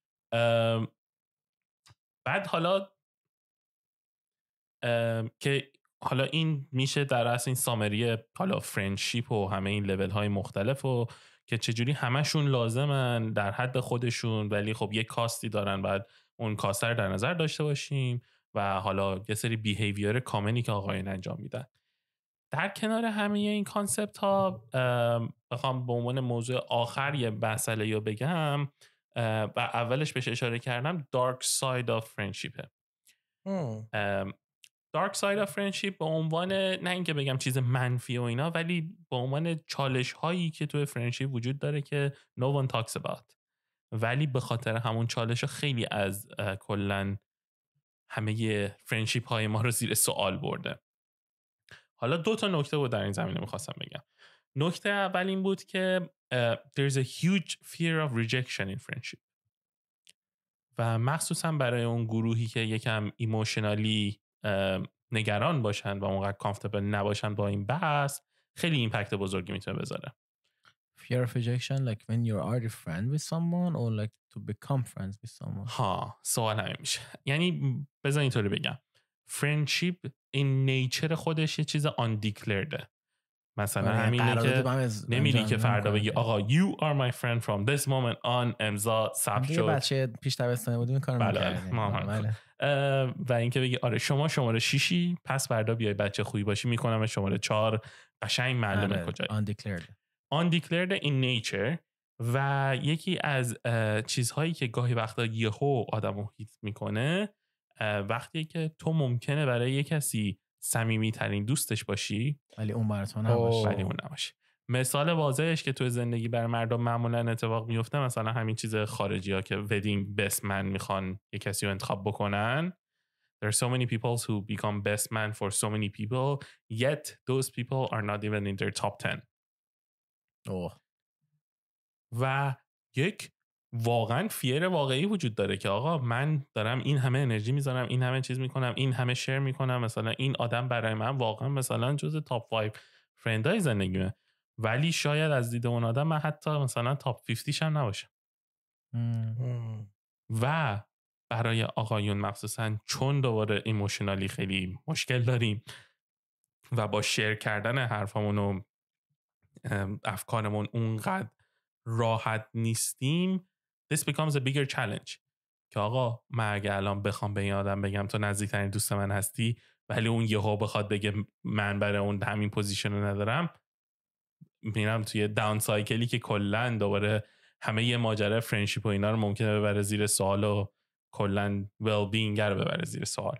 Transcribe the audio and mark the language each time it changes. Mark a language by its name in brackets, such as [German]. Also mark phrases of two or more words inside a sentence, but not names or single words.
[Persian] بعد حالا که حالا این میشه در اصل این سامری حالا فرندشیپ و همه این لول های مختلف و که چجوری همشون لازمن در حد خودشون ولی خب یه کاستی دارن بعد اون کاست رو در نظر داشته باشیم و حالا یه سری بیهیویر کامنی که آقایون انجام میدن. در کنار همه این کانسپت ها بخوام به عنوان موضوع آخر یه مسئله رو بگم و اولش بهش اشاره کردم [English] dark side of friendship. dark side of friendship [Persian] به عنوان نه اینکه بگم چیز منفی و اینا ولی به عنوان چالش هایی که توی فرندشیپ وجود داره که [English] no one talks about [Persian] ولی به خاطر همون چالش ها خیلی از کلن همه فرندشیپ های ما رو زیر سوال برده. حالا دو تا نکته بود در این زمینه میخواستم بگم. نکته اول این بود که [English] there's a huge fear of rejection in friendship. [Persian] و مخصوصا برای اون گروهی که یکم ایموشنالی نگران باشن و اونقدر کامفتبل نباشن با این بحث خیلی ایمپکت بزرگی میتونه بذاره. [English] Fear of rejection like when you're already friends with someone or like to become friends with someone. [Persian] سوال همین میشه. یعنی بذار اینطوری بگم [English] friendship in nature [Persian] خودش یه چیز undeclared. مثلا همینه که نمیری که فردا بگی آقا [English] you are my friend from this moment on [Persian] امضا ثبت شد. بچه پیش دبستانی بودیم این کارو می‌کردیم. و اینکه بگی آره شما شماره 6 پس فردا بیای بچه خوبی باشی میکنم شماره 4 قشنگ معلومه کجایی. [English] undeclared in nature. [Persian] و یکی از چیزهایی که گاهی وقتا یهو آدمو هیت میکنه وقتی که تو ممکنه برای یک کسی صمیمی ترین دوستش باشی ولی اون برای تو نباشه. مثال واضحش که تو زندگی برای مردم معمولا اتفاق میفته مثلا همین چیز خارجی ها که [English] wedding best man [Persian] میخوان یک کسی رو انتخاب بکنن. [English] There are so many people who become best man for so many people yet those people are not even in their top 10. [Persian] و یک واقعا فیر واقعی وجود داره که آقا من دارم این همه انرژی میذارم این همه چیز میکنم این همه شیر میکنم مثلا این آدم برای من واقعا مثلا جز تاپ 5 فرندای زندگیمه ولی شاید از دید اون آدم من حتی مثلا تاپ 50 هم نباشم. و برای آقایون مخصوصا چون دوباره ایموشنالی خیلی مشکل داریم و با شیر کردن حرفامون و افکارمون اونقدر راحت نیستیم [English] this becomes a bigger challenge [Persian] که آقا من اگه الان بخوام به این آدم بگم تو نزدیکترین دوست من هستی ولی اون یهو بخواد بگه من برای اون همین پوزیشن رو ندارم میرم توی [English] down cycle [Persian] که کلن دوباره همه یه ماجرا فرندشیپ و اینا رو ممکنه ببره زیر سوال و کلن [English] well being [Persian] رو ببره زیر سوال.